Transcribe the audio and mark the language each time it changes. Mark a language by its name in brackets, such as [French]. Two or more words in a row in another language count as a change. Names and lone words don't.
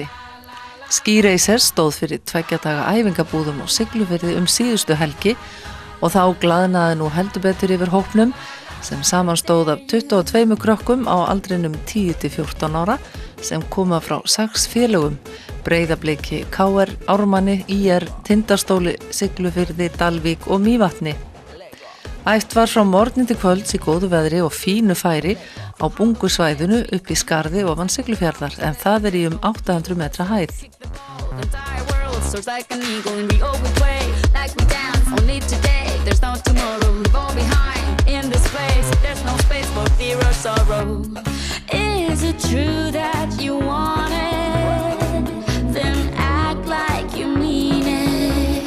[Icelandic] Ski Racers stóð fyrir 2 daga æfingabúðum og Siglufirði síðustu helgi og þá glaðnaði nú heldur betur yfir hópnum sem samanstóð af 22 krökkum á aldrinum 10 til 14 ára sem koma frá 6 félögum: Breiðabliki, KR, Ármanni, IR, Tindastóli, Siglufirði, Dalvík og Mývatni. Æft var frá morgni til kvölds í góðu veðri og fínu færi á bungusvæðinu upp í skarði ofan Siglufjarðar en það í 800 metra hæð. [English] Soars like an eagle and we all play like we dance only today. There's no tomorrow, leave all behind in this place. There's no space for fear or sorrow. Is it true that you want it? Then act like you mean it.